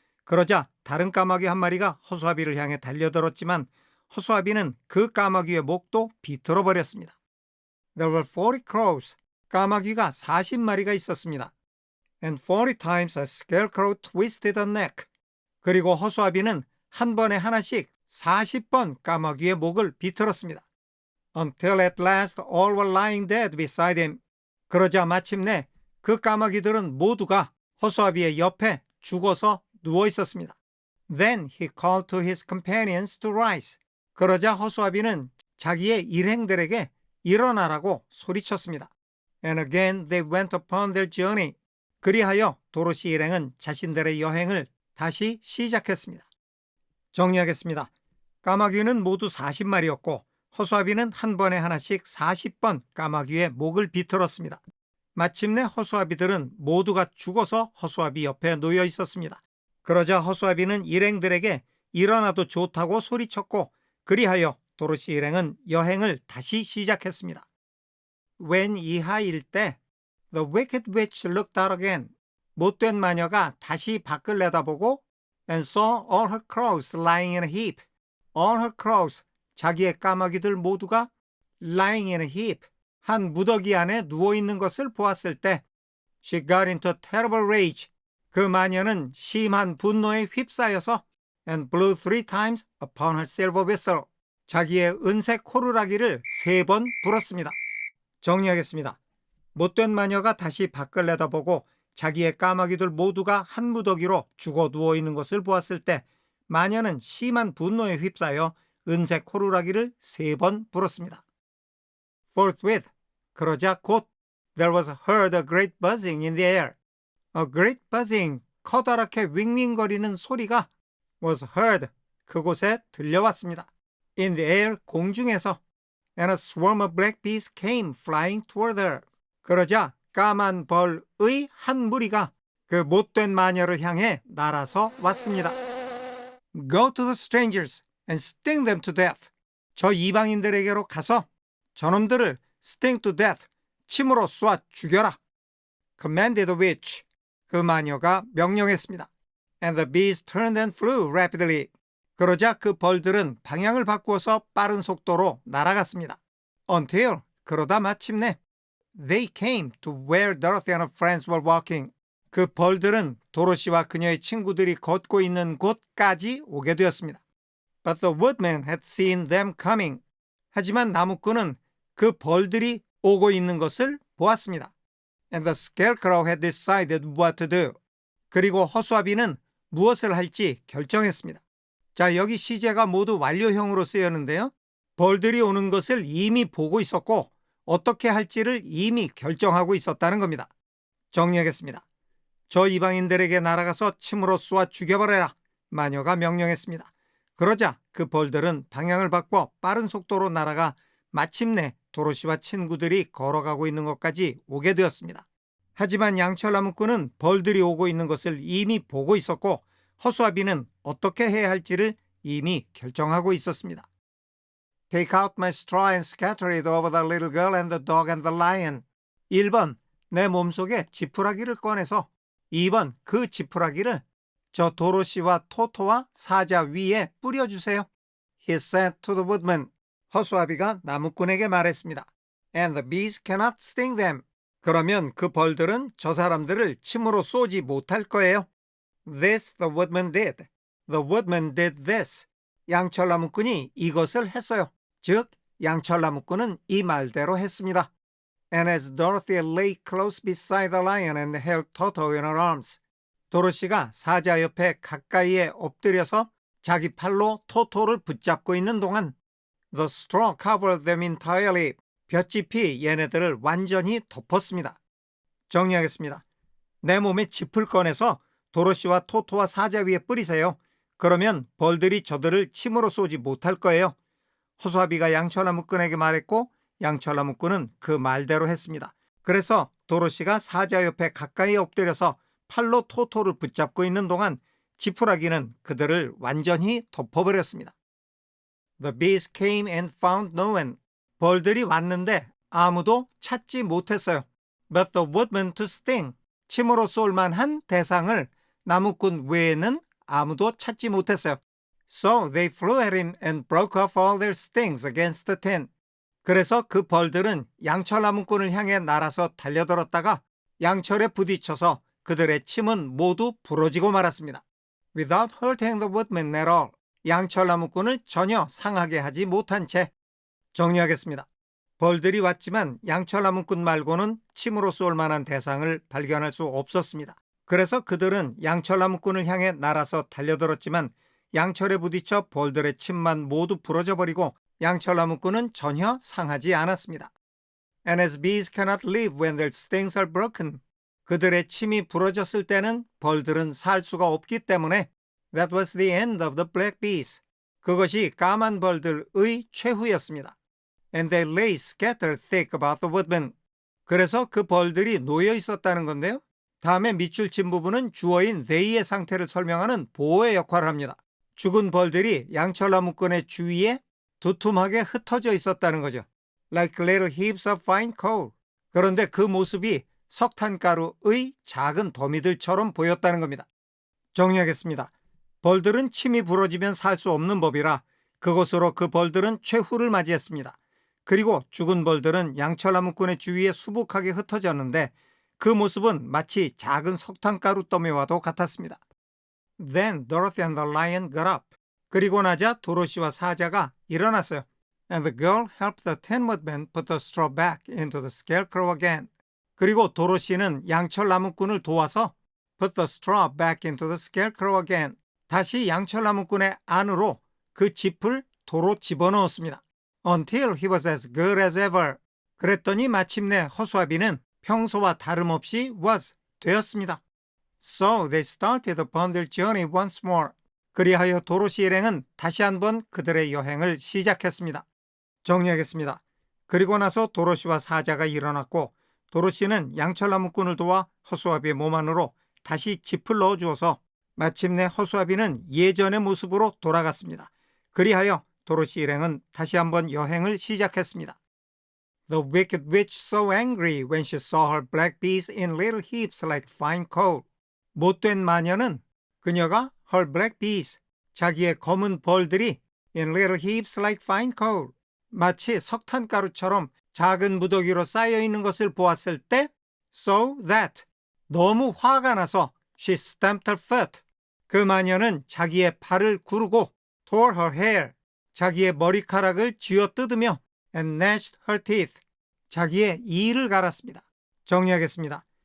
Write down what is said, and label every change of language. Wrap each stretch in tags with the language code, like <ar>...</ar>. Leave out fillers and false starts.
<ko>그러자 다른 까마귀 한 마리가 허수아비를 향해 달려들었지만 허수아비는 그 까마귀의 목도 비틀어버렸습니다.</ko> <en>There were 40 crows.</en> <ko>까마귀가 40마리가 있었습니다.</ko> <en>And 40 times a scarecrow twisted a neck.</en> <ko>그리고 허수아비는 한 번에 하나씩 40번 까마귀의 목을 비틀었습니다.</ko> <en>Until at last all were lying dead beside him.</en> <ko>그러자 마침내 그 까마귀들은 모두가 허수아비의 옆에 죽어서 누워 있었습니다.</ko> <en>Then he called to his companions to rise.</en> <ko>그러자 허수아비는 자기의 일행들에게 일어나라고 소리쳤습니다.</ko> <en>And again they went upon their journey.</en> <ko>그리하여 도로시 일행은 자신들의 여행을 다시 시작했습니다. 정리하겠습니다. 까마귀는 모두 40마리였고 허수아비는 한 번에 하나씩 40번 까마귀의 목을 비틀었습니다. 마침내 허수아비들은 모두가 죽어서 허수아비 옆에 놓여 있었습니다. 그러자 허수아비는 일행들에게 일어나도 좋다고 소리쳤고 그리하여 도로시 일행은 여행을 다시 시작했습니다. 웬 이하일 때</ko> <en>The wicked witch looked out again.</en> <ko>못된 마녀가 다시 밖을 내다보고</ko> <en>and saw all her crows lying in a heap. All her crows.</en> <ko>자기의 까마귀들 모두가</ko> <en>lying in a heap,</en> <ko>한 무더기 안에 누워있는 것을 보았을 때</ko> <en>she got into a terrible rage.</en> <ko>그 마녀는 심한 분노에 휩싸여서</ko> <en>and blew 3 times upon her silver whistle.</en> <ko>자기의 은색 호루라기를 3번 불었습니다. 정리하겠습니다. 못된 마녀가 다시 밖을 내다보고 자기의 까마귀들 모두가 한 무더기로 죽어 누워있는 것을 보았을 때 마녀는 심한 분노에 휩싸여 은색 호루라기를 3번 불었습니다.</ko> <en>Forthwith,</en> <ko>그러자 곧</ko> <en>there was heard a great buzzing in the air. A great buzzing,</en> <ko>커다랗게 윙윙거리는 소리가</ko> <en>was heard,</en> <ko>그곳에 들려왔습니다.</ko> <en>In the air,</en> <ko>공중에서</ko> <en>and a swarm of black bees came flying toward her.</en> <ko>그러자 까만 벌의 한 무리가 그 못된 마녀를 향해 날아서 왔습니다.</ko> <en>Go to the strangers and sting them to death.</en> <ko>저 이방인들에게로 가서 저놈들을</ko> <en>sting to death,</en> <ko>침으로 쏘아 죽여라.</ko> <en>Commanded the witch.</en> <ko>그 마녀가 명령했습니다.</ko> <en>And the bees turned and flew rapidly.</en> <ko>그러자 그 벌들은 방향을 바꾸어서 빠른 속도로 날아갔습니다.</ko> <en>Until,</en> <ko>그러다 마침내</ko> <en>they came to where Dorothy and her friends were walking.</en> <ko>그 벌들은 도로시와 그녀의 친구들이 걷고 있는 곳까지 오게 되었습니다.</ko> <en>But the woodman had seen them coming.</en> <ko>하지만 나무꾼은 그 벌들이 오고 있는 것을 보았습니다.</ko> <en>And the scarecrow had decided what to do.</en> <ko>그리고 허수아비는 무엇을 할지 결정했습니다. 자, 여기 시제가 모두 완료형으로 쓰였는데요. 벌들이 오는 것을 이미 보고 있었고 어떻게 할지를 이미 결정하고 있었다는 겁니다. 정리하겠습니다. 저 이방인들에게 날아가서 침으로 쏘아 죽여버려라. 마녀가 명령했습니다. 그러자 그 벌들은 방향을 바꿔 빠른 속도로 날아가 마침내 도로시와 친구들이 걸어가고 있는 것까지 오게 되었습니다. 하지만 양철나무꾼은 벌들이 오고 있는 것을 이미 보고 있었고 허수아비는 어떻게 해야 할지를 이미 결정하고 있었습니다.</ko> <en>Take out my straw and scatter it over the little girl and the dog and the lion.</en> <ko>1번, 내 몸속에 지푸라기를 꺼내서 2번, 그 지푸라기를 저 도로시와 토토와 사자 위에 뿌려주세요.</ko> <en>He said to the woodman.</en> <ko>허수아비가 나무꾼에게 말했습니다.</ko> <en>And the bees cannot sting them.</en> <ko>그러면 그 벌들은 저 사람들을 침으로 쏘지 못할 거예요.</ko> <en>This the woodman did. The woodman did this.</en> <ko>양철나무꾼이 이것을 했어요. 즉, 양철나무꾼은 이 말대로 했습니다.</ko> <en>And as Dorothy lay close beside the lion and held Toto in her arms.</en> <ko>도로시가 사자 옆에 가까이에 엎드려서 자기 팔로 토토를 붙잡고 있는 동안</ko> <en>The straw covered them entirely.</en> <ko>볏짚이 얘네들을 완전히 덮었습니다. 정리하겠습니다. 내 몸에 짚을 꺼내서 도로시와 토토와 사자 위에 뿌리세요. 그러면 벌들이 저들을 침으로 쏘지 못할 거예요. 허수아비가 양철나무꾼에게 말했고 양철나무꾼은 그 말대로 했습니다. 그래서 도로시가 사자 옆에 가까이 엎드려서 팔로 토토를 붙잡고 있는 동안 지푸라기는 그들을 완전히 덮어버렸습니다.</ko> <en>The bees came and found no one.</en> <ko>벌들이 왔는데 아무도 찾지 못했어요.</ko> <en>But the woodman to sting.</en> <ko>침으로 쏠 만한 대상을 나무꾼 외에는 아무도 찾지 못했어요.</ko> <en>So they flew at him and broke off all their stings against the tin.</en> <ko>그래서 그 벌들은 양철나무꾼을 향해 날아서 달려들었다가 양철에 부딪혀서 그들의 침은 모두 부러지고 말았습니다.</ko> <en>Without hurting the woodman at all.</en> <ko>양철나무꾼을 전혀 상하게 하지 못한 채. 정리하겠습니다. 벌들이 왔지만 양철나무꾼 말고는 침으로 쏠 만한 대상을 발견할 수 없었습니다. 그래서 그들은 양철나무꾼을 향해 날아서 달려들었지만 양철에 부딪혀 벌들의 침만 모두 부러져 버리고 양철나무꾼은 전혀 상하지 않았습니다.</ko> <en>And as bees cannot live when their stings are broken.</en> <ko>그들의 침이 부러졌을 때는 벌들은 살 수가 없기 때문에</ko> <en>That was the end of the black bees.</en> <ko>그것이 까만 벌들의 최후였습니다.</ko> <en>And they lay scattered thick about the woodman.</en> <ko>그래서 그 벌들이 놓여 있었다는 건데요. 다음에 밑줄 친 부분은 주어인 they의 상태를 설명하는 보호의 역할을 합니다. 죽은 벌들이 양철나무꾼의 주위에 두툼하게 흩어져 있었다는 거죠.</ko> <en>Like little heaps of fine coal.</en> <ko>그런데 그 모습이 석탄가루의 작은 더미들처럼 보였다는 겁니다. 정리하겠습니다. 벌들은 침이 부러지면 살 수 없는 법이라 그것으로 그 벌들은 최후를 맞이했습니다. 그리고 죽은 벌들은 양철나무꾼의 주위에 수북하게 흩어졌는데 그 모습은 마치 작은 석탄가루 더미와도 같았습니다.</ko> <en>Then Dorothy and the lion got up.</en> <ko>그리고 나자 도로시와 사자가 일어났어요.</ko> <en>And the girl helped the tin woodman put the straw back into the scarecrow again.</en> <ko>그리고 도로시는 양철나무꾼을 도와서</ko> <en>put the straw back into the scarecrow again.</en> <ko>다시 양철나무꾼의 안으로 그 짚을 도로 집어넣었습니다.</ko> <en>Until he was as good as ever.</en> <ko>그랬더니 마침내 허수아비는 평소와 다름없이</ko> <en>was</en> <ko>되었습니다.</ko> <en>So they started upon their journey once more.</en> <ko>그리하여 도로시 일행은 다시 한번 그들의 여행을 시작했습니다. 정리하겠습니다. 그리고 나서 도로시와 사자가 일어났고 도로시는 양철나무꾼을 도와 허수아비의 몸 안으로 다시 짚을 넣어주어서 마침내 허수아비는 예전의 모습으로 돌아갔습니다. 그리하여 도로시 일행은 다시 한번 여행을 시작했습니다.</ko> <en>The wicked witch so angry when she saw her black bees in little heaps like fine coal.</en> <ko>못된 마녀는 그녀가</ko> <en>her black bees,</en> <ko>자기의 검은 벌들이</ko> <en>in little heaps like fine coal,</en> <ko>마치 석탄가루처럼 작은 무더기로 쌓여 있는 것을 보았을 때</ko> <en>so that,</en> <ko>너무 화가 나서</ko> <en>she stamped her foot,</en> <ko>그 마녀는 자기의 발을 구르고</ko> <en>tore her hair,</en> <ko>자기의 머리카락을 쥐어뜯으며</ko> <en>and gnashed her teeth,</en> <ko>자기의 이를 갈았습니다. 정리하겠습니다.</ko>